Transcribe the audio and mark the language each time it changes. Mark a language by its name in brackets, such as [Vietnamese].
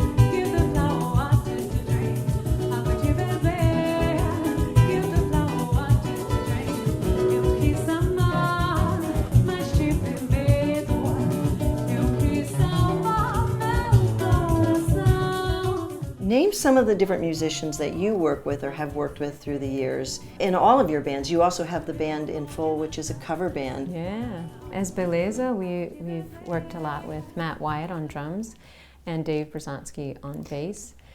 [English] Give the flower water to drink. How about you, baby? Give the flower water to drink. [Portuguese] Eu quis amar, mas tive medo. Eu quis salvar meu coração. [English] Name some of the different musicians that you work with or have worked with through the years. In all of your bands, you also have the band In Full, which is a cover band. Yeah. As Beleza, we've worked a lot with Matt Wyatt on drums and Dave Brzezinski on bass.